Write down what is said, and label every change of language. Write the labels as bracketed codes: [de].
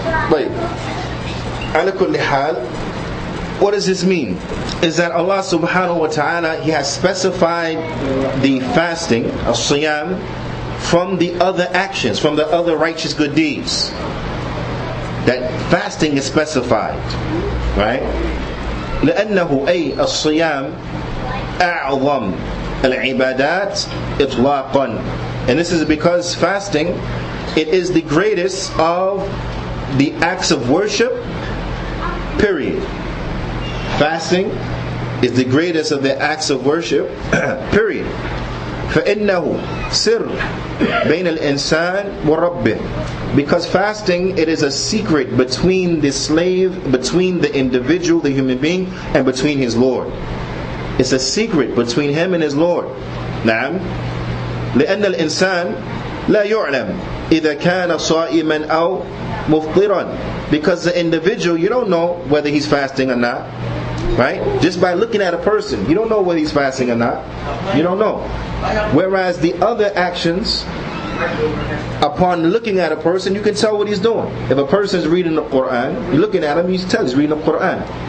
[ar] طيب على كل حال, [en] what does this mean? Is that Allah subhanahu wa ta'ala, He has specified the fasting, as-siyam, from the other actions, from the other righteous good deeds. That fasting is specified, right? [ar] لأنه أي الصيام أعظم العبادات إطلاقا. [en] And this is because fasting, it is the greatest of the acts of worship, period. Fasting is the greatest of the acts of worship, period. [ar] فإنه سر بين الإنسان وربه. [en] Because fasting, it is a secret between the slave, between the individual, the human being, and between his Lord. It's a secret between him and his Lord. [ar] نعم. لأن الإنسان لا يعلم إذا كان صائما أو مفطرا. [en] Because the individual, you don't know whether he's fasting or not. Right? Just by looking at a person, you don't know whether he's fasting or not. You don't know. Whereas the other actions, upon looking at a person, you can tell what he's doing. If a person is reading the Qur'an, you're looking at him, you can tell he's reading the Qur'an.